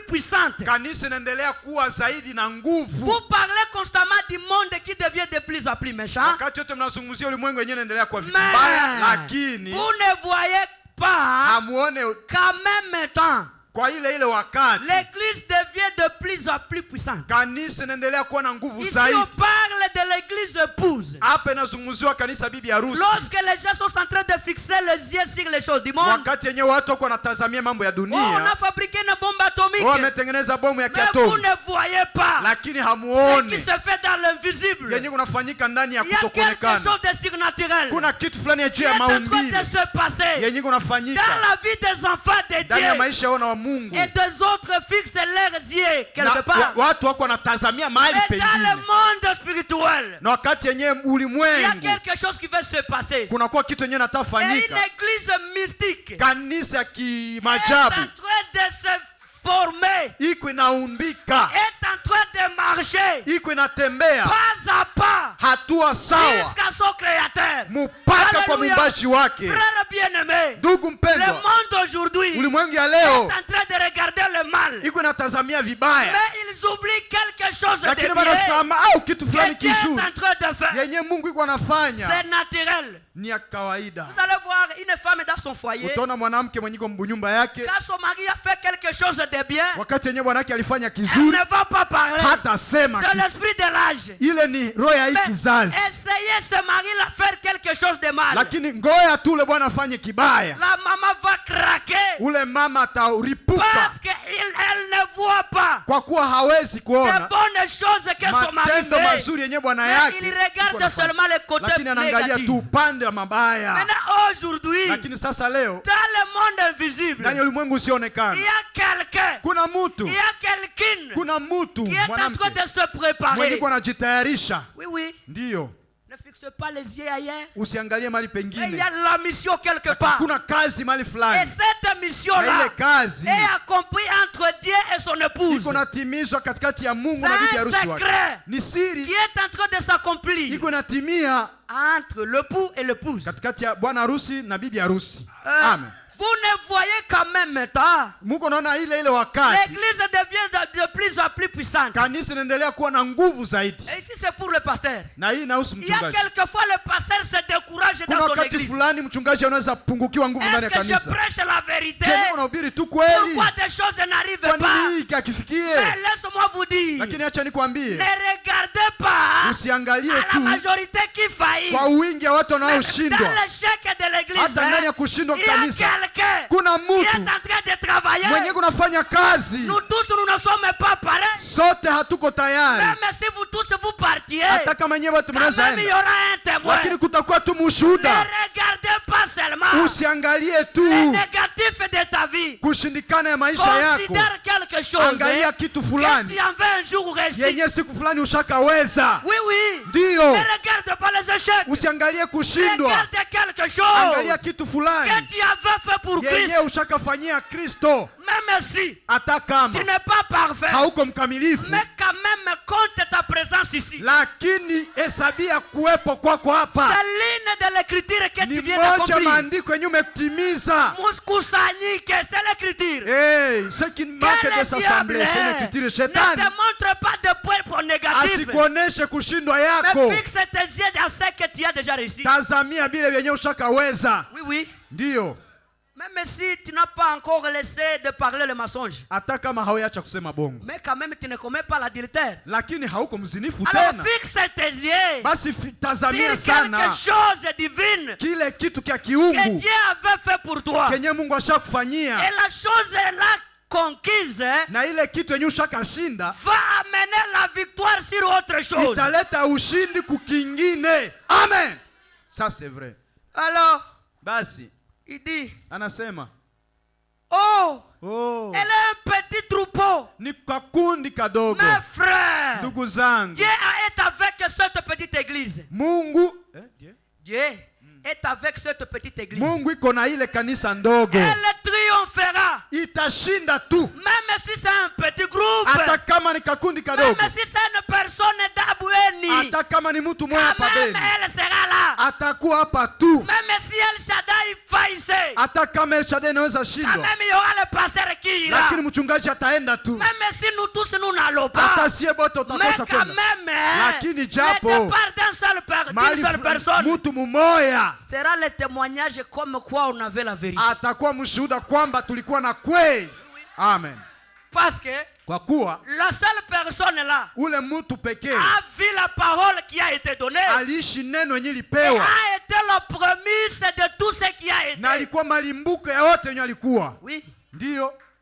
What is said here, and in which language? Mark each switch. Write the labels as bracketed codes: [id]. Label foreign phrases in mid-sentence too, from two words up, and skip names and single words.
[fr] puissante. [sw] Kanisa inaendelea kuwa zaidi na nguvu. [fr] Vous parlez constamment du monde qui devient de plus en plus méchant. [sw] Wakati wote mnazungumzia ulimwengu wenyewe unaendelea kuwa vibaya, lakini [fr] vous ne voyez pas [sw] hamuone [fr] qu'en même temps [sw] kwa ile wakati [fr] l'église devient de plus en plus puissante. [sw] Kanisa inaendelea kuwa na nguvu [fr] Ici [sw] zaidi. [fr] on parle de l'église épouse. [sw] Hapa inazungumziwa kanisa bibi harusi. [fr] Lorsque les gens sont en train de fixer les yeux sur les choses du monde. [sw] Wakati yenyewe watu wako wanatazamia mambo ya dunia. [fr] On a fabriqué une bombe atomique. [sw] Wametengeneza bomu ya kiatomu. [fr] Mais vous ne voyez pas. [sw] Lakini hamuone [fr] ce qui se fait dans l'invisible. [sw] Yenyewe kunafanyika ndani ya kutokuonekana. [fr] Il y a quelque chose de surnaturel. [sw] Kuna kitu fulani juu ya maumbile. [fr] De se passer. [sw] Yenyewe kunafanyika [fr] dans la vie des enfants de Dieu. [sw] Ndani ya maisha yao na wa Mungu. [fr] Et des autres fixent leurs yeux quelque part. [sw] Watu wako wanatazamia mahali pengine. [fr] Dans le monde spirituel. [sw] Na wakati yenyewe ulimwengu. [fr] Il y a quelque chose qui va se passer. [sw] Kuna kwa kitu yenyewe natafanyika. [fr] Une église mystique. [sw] Kanisa ya kimajabu. [fr] Est en train de se former. [sw] Iko inaumbika. [fr] Est en train de marcher. [sw] Iko inatembea. [fr] Pas à pas. [sw] Hatua sawa. [fr] Jusqu'à son créateur. [sw] Mpaka kwa muumbaji wake. [fr] Frère bien-aimé. [sw] Ndugu mpendwa. [fr] Le monde aujourd'hui. [sw] Ulimwengu ya leo. [fr] Est en train de regarder le mal. [sw] Iko inatazamia vibaya. [fr] Mais ils oublient quelque chose de bien. [sw] Wanasema au kitu fulani kizuri. [fr] Est en train de faire. [sw] Yenye Mungu iko anafanya. [fr] C'est naturel. [sw] Ni ya kawaida. [fr] Vous allez voir une femme dans son foyer. [sw] Utaona mwanamke mwenye kwa nyumba yake. [fr] Quand son mari a fait quelque chose de bien. [sw] Wakati yenyewe bwana yake alifanya kizuri. [fr] Elle ne va pas parler. [sw] Hata sema. [fr] C'est l'esprit de l'âge. [sw] Ile ni roho ya kizazi. [fr] Essayez ce mari la faire quelque chose de mal. [sw] Lakini ngoja tu ule bwana afanye kibaya. [fr] La maman va craquer. [sw] Ule mama ataripuka. [fr] Parce que elle ne voit pas. [sw] Kwa kuwa hawezi kuona. [fr] Les bonnes choses que son mari fait. [sw] Matendo mazuri yenyewe bwana yake. [fr] Il regarde seulement les côtés négatifs. [sw] Lakini anaangalia tu upande wa mabaya. [fr] Maintenant aujourd'hui. [sw] Lakini sasa leo. [fr] Dans le monde invisible. [sw] Ndani ya ulimwengu usionekana. [fr] Il y a quelqu'un. [sw] Kuna mtu. [fr] Il y a quelqu'un. [sw] Kuna mtu [fr] qui est en train de se préparer. [sw] Mwenye anajitayarisha. [fr] Oui oui. [sw] Ndio. [fr] Ne fixe pas les yeux ailleurs. [sw] Usiangalie mali pengine. [fr] Il y a la mission quelque part. [sw] Kuna kazi mali fulani. [fr] Et cette mission là est accomplie entre Dieu et son épouse. [sw] Iko natimizwa katikati ya Mungu na bibi harusi wake. Ni siri [fr] qui est en train de s'accomplir. [sw] Iko natimia [fr] entre l'époux et l'épouse. [sw] Katikati ya bwana harusi na bibi harusi. Amen. [fr] Vous ne voyez quand même temps. [sw] Mungu naona ile wakati. [fr] L'église devient de plus en plus puissante. [sw] Kanisa inaendelea kuwa na nguvu zaidi. [fr] Et ici c'est pour le pasteur. [sw] Na hii inahusu mchungaji. [fr] Il y a quelquefois le pasteur se décourage dans son église. [sw] Kuna wakati fulani mchungaji anaweza pungukiwa nguvu ndani ya kanisa. [fr] Est-ce que je prêche la vérité? [sw] Je unahubiri tu kweli. [fr] Pourquoi des choses n'arrivent pas? [sw] Kwa nini akifikie? [fr] Mais laisse-moi vous dire. [sw] Lakini acha nikwambie. [fr] Ne regardez pas. [sw] Usiangalie tu. [fr] La majorité qui faillit. [sw] Kwa wingi wa watu wanaoshindwa. [fr] Dans l'échec de l'église. [sw] Hata ndani ya kushindwa kanisa. Kuna mtu [fr] qui est en train de travailler. [sw] Mwenye kunafanya kazi. [fr] Nous tous nous ne sommes pas pareils. [sw] Sote hatuko tayari. [fr] Même si vous tous vous partiez. [sw] Hata kama nyewe watu mnaweza enda. [fr] Il y aura un témoin. [sw] Lakini kutakuwa tu mshuhuda. [fr] Ne regardez pas seulement. [sw] Usiangalie tu. [fr] Le négatif de ta vie. [sw] Kushindikana ya maisha yako. [fr] Considère quelque chose. [sw] Angalia kitu fulani. [fr] Tu en veux un jour réussir. [sw] Yenye siku fulani ushakaweza. [fr] Oui oui. [sw] Ndio. [fr] Ne regarde pas les échecs. [sw] Usiangalie kushindwa. [fr] Regarde quelque chose. [sw] Angalia kitu fulani. [fr] Que tu avais fait pour Christ. [sw] Yenye ushakafanyia Kristo. [fr] Même si [sw] hata kama [fr] tu n'es pas parfait, [sw] hauko mkamilifu, [fr] mais quand même compte ta présence ici. [sw] Lakini hesabia kuwepo kwako hapa. [fr] C'est l'une de l'écriture que tu viens [sw] Ni [fr] d'accomplir. [sw] moja maandiko yenye umetimiza. Muskusanyike, [fr] c'est l'écriture. Ce qui manque de s'assembler, c'est l'écriture. [sw] Shetani [fr] ne te montre pas de points négatifs. [sw] Asikuoneshe kushindwa yako. [fr] Mais fixe tes yeux dans ce que tu as déjà réussi. [sw] Tazamia bile vyenye ushakaweza. [fr] Oui oui. [sw] Ndio. [fr] Même si tu n'as pas encore laissé de parler le mensonge. [sw] Hata kama hauacha kusema bongo. [fr] Mais quand même tu ne commets pas l'adultère. [sw] Lakini hauko mzinifu tena. [fr] Alors fixe tes yeux. [sw] Basi tazamia sana. [fr] Quelque chose divine. [sw] Kile kitu kia kiungu. [fr] Que Dieu avait fait pour toi. [sw] Kenye Mungu ashakufanyia. [fr] Et la chose est là conquise. [sw] Na ile kitu yenye ushakashinda [fr] va amener la victoire sur autre chose. [sw] Italeta ushindi kukingine. [fr] Amen. Ça c'est vrai. Alors, [sw] basi [fr] il dit, [sw] anasema, oh, [fr] elle est un petit troupeau. [sw] Ni kakundi kadogo. [fr] Mes frères, [sw] ndugu zangu, [fr] Dieu est avec cette petite église. [sw] Mungu [fr] Dieu est avec cette petite église. [sw] Mungu iko na ile kanisa ndogo. [fr] Elle triomphera. [sw] Itashinda tu. [fr] Même si c'est un petit groupe. [sw] Hata kama ni kakundi kadogo. [fr] Même si c'est une personne d'Abueni. [sw] Hata kama ni mtu mmoja hapa Beni. [fr] Elle sera là. [sw] Atakuwa hapa tu. [fr] Même si El Shaddai faillissait. [sw] Hata kama El Shaddai inaweza [fr] quand [sw] shindwa, [fr] même il y aura le pasteur qui ira. [sw] lakini mchungaji ataenda tu. [fr] Même si nous tous nous n'allons pas. [sw] Hata siye bote [fr] Mais [sw] utakosa [fr] quand [sw] kwenda. [fr] même, [sw] Lakini [fr] le [sw] japo [fr] départ d'une seule personne [sw] mtu mmoja [fr] sera le témoignage comme quoi on avait la vérité. [sw] atakuwa mshuhuda kwamba tulikuwa na kweli. Amen. [fr] Parce que [sw] Kwa kuwa [fr] la seule personne là [sw] ule mtu pekee [fr] a vu la parole qui a été donnée. [sw] aliishi neno yenye [fr] Et [sw] lipewa [fr] a été la prémisse de tout ce qui a été. [sw] na alikuwa malimbuko ya yote yenye alikuwa. [fr] Oui. [sw] Ndiyo